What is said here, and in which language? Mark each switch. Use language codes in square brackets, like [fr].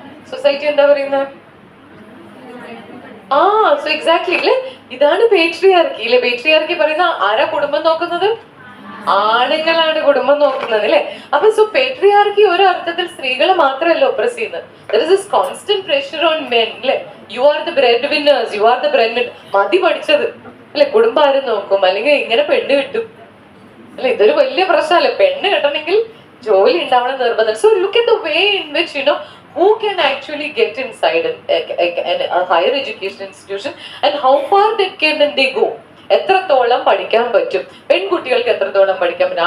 [ml] Society എന്താ പറയുന്നത്? ആ സോ എക്സാക്ട്ലി അല്ലെ, ഇതാണ് പേട്രിയാർക്കി അല്ലെ. പേട്രിയാർക്കി പറയുന്ന ആരാ കുടുംബം നോക്കുന്നത്? ആണുങ്ങളാണ് കുടുംബം നോക്കുന്നത് അല്ലെ. അപ്പൊ സോ പേട്രിയാർക്കി ഒരു അർത്ഥത്തിൽ സ്ത്രീകളെ മാത്രമല്ല ഒപ്രസ് ചെയ്യുന്നത്. [en] there is this constant pressure on men [ml] അല്ലെ. [en] you are the breadwinners, you are the breadwinner. [ml] മതി പഠിച്ചത് അല്ലെ, കുടുംബം ആരും നോക്കും, അല്ലെങ്കിൽ ഇങ്ങനെ പെണ്ണ് കിട്ടും അല്ലെ. ഇതൊരു വലിയ പ്രശ്നമല്ലേ, പെണ്ണ് കിട്ടണമെങ്കിൽ ജോലി ഉണ്ടാവണം നിർബന്ധം. [en] So look at the way in which who can actually get inside a higher education institution and how far that can they go. [ml] എത്രത്തോളം പഠിക്കാൻ പറ്റും പെൺകുട്ടികൾക്ക്, എത്രത്തോളം പഠിക്കാൻ പറ്റും.